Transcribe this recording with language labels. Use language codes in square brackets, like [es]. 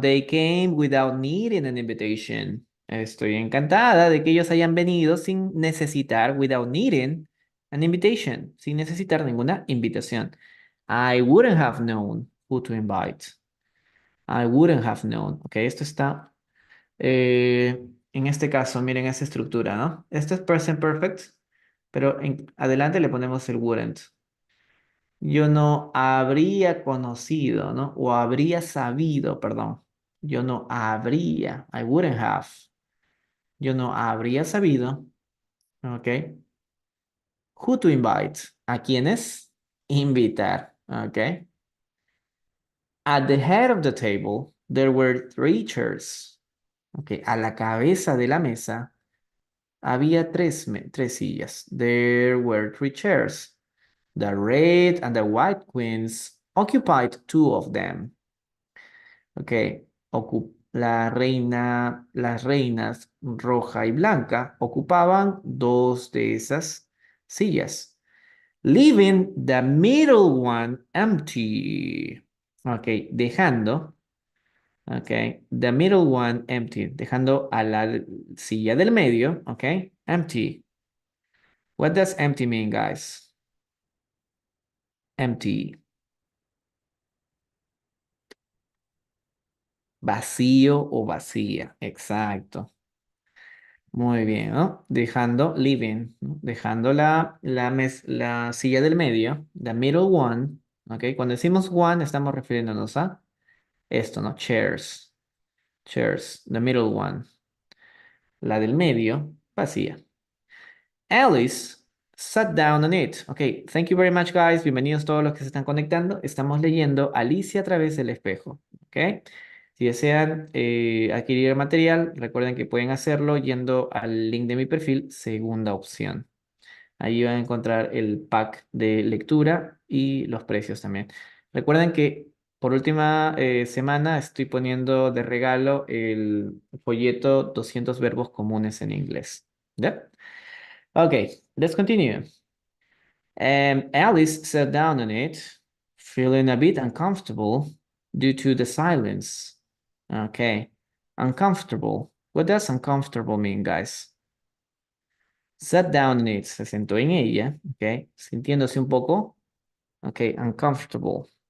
[en] They came without needing an invitation. [es] Estoy encantada de que ellos hayan venido sin necesitar, [en] without needing an invitation, [es] sin necesitar ninguna invitación. [en] I wouldn't have known who to invite. I wouldn't have known. [es] Ok, esto está en este caso, miren esa estructura, ¿no? Esto es present perfect, pero adelante le ponemos el wouldn't. Yo no habría conocido, ¿no? O habría sabido, perdón. Yo no habría, [en] I wouldn't have. [es] Yo no habría sabido, ¿ok? [en] Who to invite. [es] ¿A quiénes? Invitar, ¿ok? [en] At the head of the table, there were three chairs. ¿Ok? [es] A la cabeza de la mesa había tres sillas. [en] There were three chairs. The red and the white queens occupied two of them. [es] Ok, las reinas roja y blanca ocupaban dos de esas sillas, [en] leaving the middle one empty. [es] Ok, dejando, ok, [en] the middle one empty, [es] dejando a la silla del medio, ok, empty. [en] What does empty mean, guys? Empty. [es] Vacío o vacía. Exacto. Muy bien, ¿no? Dejando, leaving, ¿no? Dejando la silla del medio, [en] the middle one, [es] ¿ok? Cuando decimos one, estamos refiriéndonos a esto, ¿no? [en] Chairs, chairs, the middle one. [es] La del medio, vacía. [en] Alice sat down on it. Ok, thank you very much, guys. [es] Bienvenidos todos los que se están conectando. Estamos leyendo Alicia a través del espejo. Ok, si desean adquirir el material, recuerden que pueden hacerlo yendo al link de mi perfil, segunda opción. Ahí van a encontrar el pack de lectura y los precios también. Recuerden que por última semana estoy poniendo de regalo el folleto 200 verbos comunes en inglés. [en] ¿Ya? Okay, let's continue. Alice sat down on it, feeling a bit uncomfortable due to the silence. Okay, uncomfortable. What does uncomfortable mean, guys? Sat down on it, [es] se sentó en ella, okay, sintiéndose un poco, okay, uncomfortable.